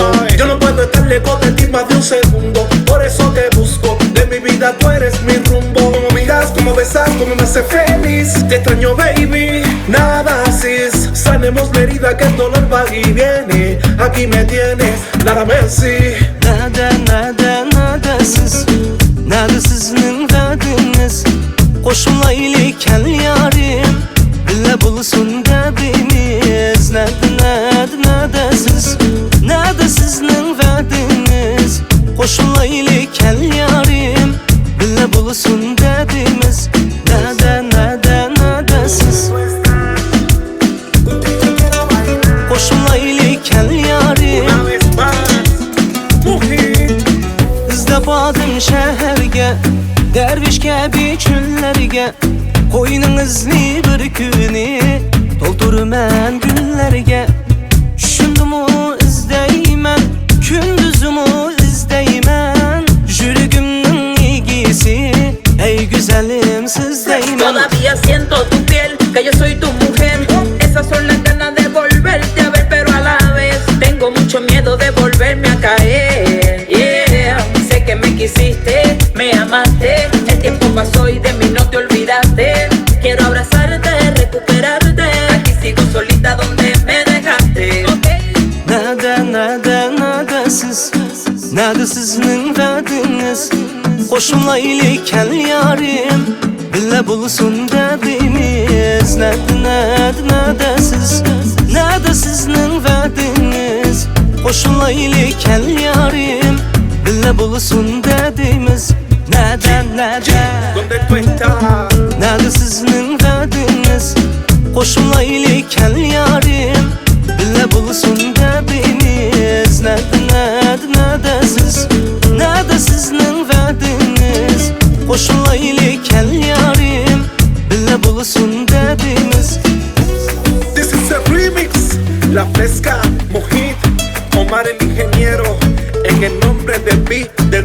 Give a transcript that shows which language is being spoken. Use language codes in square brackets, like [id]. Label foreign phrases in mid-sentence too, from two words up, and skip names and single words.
[es] Yo no puedo estar lejos de ti más de un segundo, por eso te busco. De mi vida tú eres mi rumbo. Como miras, como besas, como me hace feliz. Te extraño, baby, nada así. Sanemos la herida que el dolor va y viene. Aquí me tienes, nada Messi. [uz] Nada siz, nada sizning dardingiz, qo'shmaylik kal yarim, billa bo'lsin dardingiz. Nada siz, nada sizning dardingiz, qo'shmaylik kal yarim, billa bo'lsin dardimiz. Nada siz, qo'shmaylik kal yarim. [es] Una vez más, [uz] muhit. İzlab bordim shaharga, darvish kabi cho'llarga, qo'yningizni bir kuni to'ldirman gullarga. Tushundimu izdayman, kunduzimu izdayman, yuragimning egisi, ey go'zalim sizdayman. [es] Todavía siento tu piel, que yo soy tu mujer. Esas son las ganas de volverte a ver, pero a la vez tengo mucho miedo de volverme a caer. Yeah, sé que me quisiste, me amaste, el tiempo pasó y de mí no te olvidaste. Quiero abrazarte, recuperarte. Aquí sigo solita donde me dejaste. [uz] Nada siz, nada sizning dardingiz, qo'shmaylik kal yarim, billa bo'lsin dardimiz. Nada siz, nada sizning dardingiz, qo'shmaylik kal yarim, billa bo'lsin dardimiz. [es] ¿Dónde tú estás? [uz] Nada sizning dardingiz, qo'shmaylik kal yarim, billa bo'lsin dardimiz. Nada siz, nada sizning dardingiz, qo'shmaylik kal yarim, billa bo'lsin dardimiz. [en] This is a remix, La Fresca, Mojit, Omar el ingeniero, [es] en el nombre de Beat